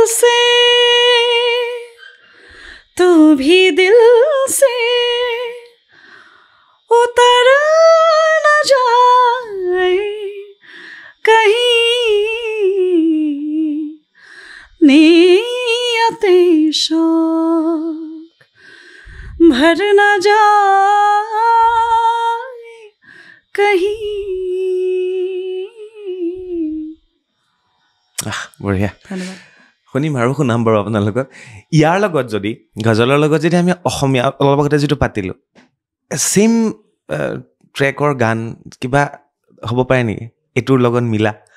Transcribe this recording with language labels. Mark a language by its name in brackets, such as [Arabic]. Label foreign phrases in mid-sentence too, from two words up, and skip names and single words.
[Urdu] سے اتر نہ جائے کہیں نیتِ شوق بھر نہ جائے کہیں [Assamese] বঢ়িয়া শুনিম আৰু শুনাম বাৰু আপোনালোকক ইয়াৰ লগত যদি গজলৰ লগত যদি আমি অসমীয়া অলপ আগতে যিটো পাতিলোঁ [English] same track [Assamese] গান কিবা হ'ব পাৰে নেকি এইটোৰ লগত মিলা